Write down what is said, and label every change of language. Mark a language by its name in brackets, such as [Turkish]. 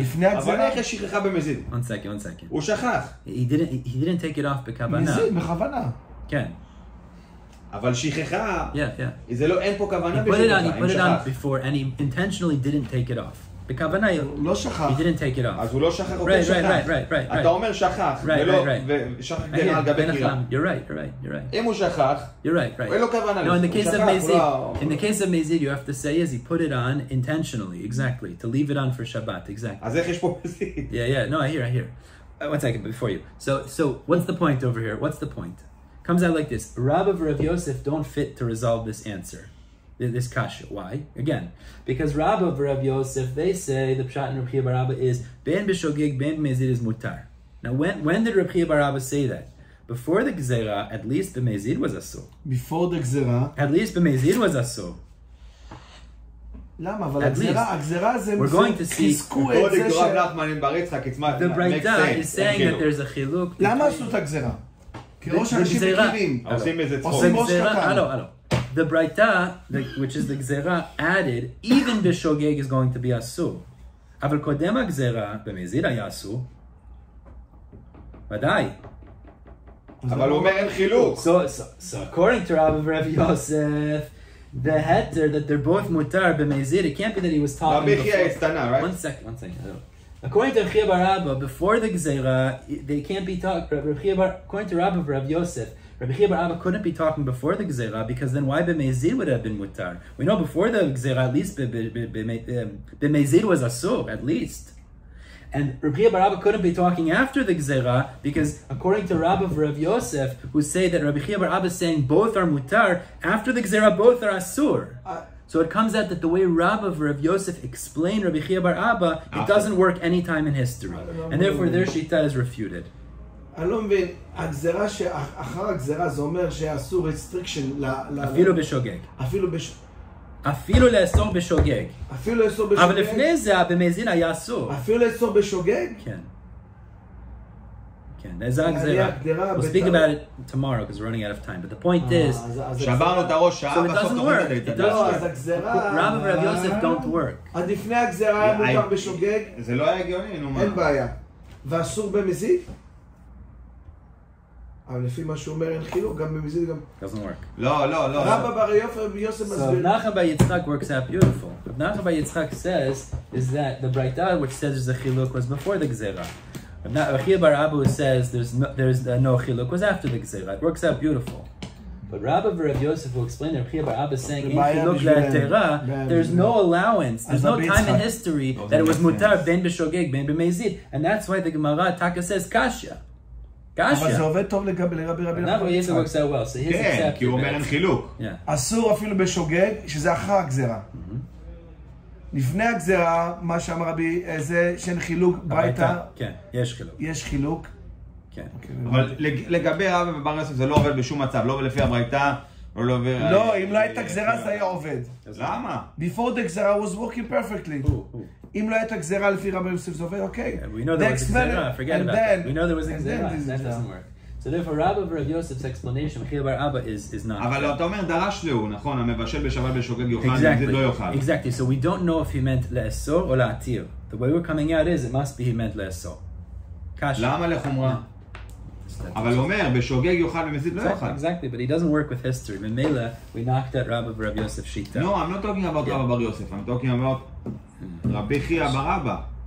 [Hebrew] לפני הגזרה? אבל איך יש שכחה במזיד? [English] One second. [Hebrew] הוא שכח. [English] He didn't take it off בכוונה. [Hebrew] מזיד, בכוונה. כן. אבל שכחה, yeah. זה לא, אין פה כוונה [English] בשכחה, he put it on before and he intentionally didn't take it off. [Hebrew] בכוונה, לא שכח. [English] He didn't take it off. [Hebrew] אז הוא לא שכח, הוא כן שכח. [English] Right. [Hebrew] אתה אומר שכח, ושכח גדרה על גבי קירה. [English] You're right. [Hebrew] אם הוא שכח, [English] You're right. [Hebrew] אין לו כוונה. [English] No, in the case of Mezid, you have to say is he put it on intentionally, exactly, to leave it on for Shabbat, exactly. [Hebrew] אז איך יש פה מזיד? [English] Yeah, no, I hear. One second, before you. So what's the point over here? What's the point? Comes out like this. Rabba and Rav Yosef don't fit to resolve this answer, this kasha. Why? Again, because Rabba and Rav Yosef, they say the pshat in Rabbi Yechiya bar Abba is ben b'shogeg, ben b'mezid is mutar. Now, when did Rabbi Yechiya bar Abba say that? Before the gzera, at least b'mezid was asur. Before the gzera, at least b'mezid was asur. [Hebrew] למה? אבל הגזרה זה... [English] We're going to see... [Hebrew] חיזקו את זה ש... [English] The Braita is saying that there's a chiluk... [Hebrew] למה עשו את הגזרה? כי ראש אנשים מכירים. עושים איזה צחוק. עושים ראש קטן. [English] The Braita, which is the gzera, added, even b'shogeg is going to be asur. [Hebrew] אבל קודם הגזרה, במזיד היה אסור. ודאי. אבל הוא אומר אין חילוק. [English] So according to Rabbi Rav Yosef, the heter that they're both mutar b'mezid, it can't be that he was talking before. Rabbi Yechiya is tana, right? One second. According to Yechiya bar Abba, before the gzera, they can't be talking. According to Rabbi Rav Yosef, Rabbi Yechiya bar Abba couldn't be talking before the gzera because then why b'mezid would have been mutar? We know before the gzera at least b'mezid was asur at least. And Rabbi Yechiya bar Abba couldn't be talking after the gzera because according to Rabbi Rav Yosef, who say that Rabbi Yechiya bar Abba is saying both are mutar, after the gzera both are asur. So it comes out that the way Rabbi Rav Yosef explained Rabbi Yechiya bar Abba, it doesn't work any time in history. And therefore their shita is refuted. [Hebrew] אני לא מבין, הגזרה שאחר הגזרה זה אומר שאסור restriction אפילו בשוגג. אפילו לאסור בשוגג. אפילו לאסור בשוגג. אבל לפני זה, במזין היה אסור. אפילו לאסור בשוגג? כן. זה הגזרה. [English] We'll speak about it tomorrow because we're running out of time. But the point is, [Hebrew] שברנו את הראש שעה, [English] so it doesn't work. [Hebrew] אז הגזרה... [English] Rabbi Rav Yosef don't work. [Hebrew] עד לפני הגזרה היה מותר בשוגג? זה לא היה הגיוני, נו מה. אין בעיה. ואסור במזיד? אבל לפי מה שהוא אומר אין חילוק, גם במזיד גם... [English] doesn't work. [Hebrew] לא. רבא בר יוסף מסביר. [English] So Nachman bar Yitzchak works out beautiful. What Nachman bar Yitzchak says is that the Braita which says there's a chiluk was before the gzera. Chiya bar Abu says there's no chiluk was after the gzeira. It works out beautiful. But Rabbi Rav Yosef will explain that Chiya bar Abba is saying in chiluk le'atera, there's no allowance, there's no time in history that it was mutar ben b'shogeg ben b'mezid, and that's why the Gemara Taka says kasha. Kasha. [Hebrew] אבל זה עובד טוב לגבי לרבי [English] Rabbi Yosef works out well, so he's accepted. [Hebrew] כן, כי הוא אומר אין חילוק. אסור אפילו בשוגג, שזה אחר הגזרה. לפני הגזרה, מה שאמר רבי, זה שאין חילוק ברייתא. כן, יש חילוק. יש חילוק. כן. אבל לגבי רבי ובר יוסף זה לא עובד בשום מצב, לא לפי הברייתא, לא עובד... לא, אם לא הייתה גזרה זה היה עובד. למה? [English] Before the גזרה was working perfectly. [Hebrew] אם לא הייתה גזרה לפי רבי יוסף זה עובד, אוקיי. [English] We know there was a gzera, forget about that. We know there was a gzera, that doesn't work. So therefore, Rabbi Rav Yosef's explanation, Chiya bar Abba, is not. [Hebrew] אבל אתה אומר דרש לו, נכון, המבשל בשבת בשוגג יאכל, נגזיד לא יאכל. [English] Exactly. So we don't know if he meant לאסור or להתיר. The way we're coming out is, it must be he meant לאסור. [Hebrew] למה לחומרה? אבל הוא אומר, בשוגג יאכל ומזיד לא יאכל. [English] Exactly, but he doesn't work with history. Memela, we knocked at Rabbi Rav Yosef Shita. No, I'm not talking about Rabbi Bar Yosef. I'm talking about Rabbi Chiya bar Abba.